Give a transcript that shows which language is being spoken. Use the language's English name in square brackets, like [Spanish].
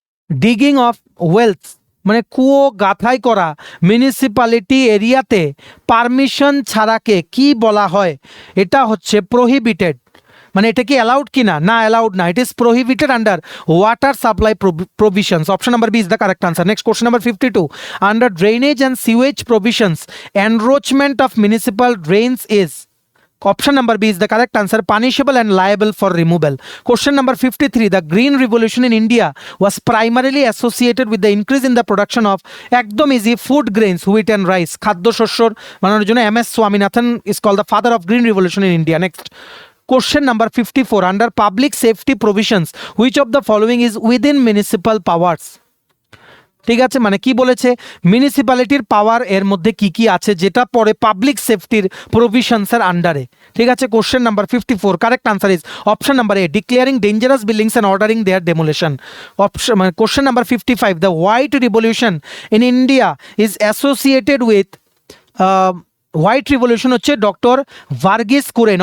[English] digging of wells [Bangla] মানে কুয়ো গাঁথাই করা মিউনিসিপ্যালিটি এরিয়াতে পারমিশন ছাড়াকে কি বলা হয়? এটা হচ্ছে প্রহিবিটেড। মানে এটা কি অ্যালাউড কি না? না, অ্যালাউড না, [English] It is prohibited under water supply provisions. Option number B is the correct answer. Next question number 52, under drainage and sewage provisions encroachment of municipal drains is? Option number B is the correct answer, punishable and liable for removal. Question number 53, the Green Revolution in India was primarily associated with the increase in the production of ekdom easy food grains, wheat and rice. [Bangla] খাদ্য শস্যর বানানোর জন্য [English] MS Swaminathan is called the father of Green Revolution in India. Next question number 54, under public safety provisions which of the following is within municipal powers? [Bangla] ঠিক আছে, মানে কি বলেছে? মিউনিসিপ্যালিটির পাওয়ার এর মধ্যে কি কি আছে যেটা পরে পাবলিক সেফটির প্রভিশনসের আন্ডারে? ঠিক আছে, [English] Question number 54 correct answer is option number A, declaring dangerous buildings and ordering their demolition. Option মানে question number 55, the white revolution in India is associated with white revolution হচ্ছে doctor Verghese Kurien.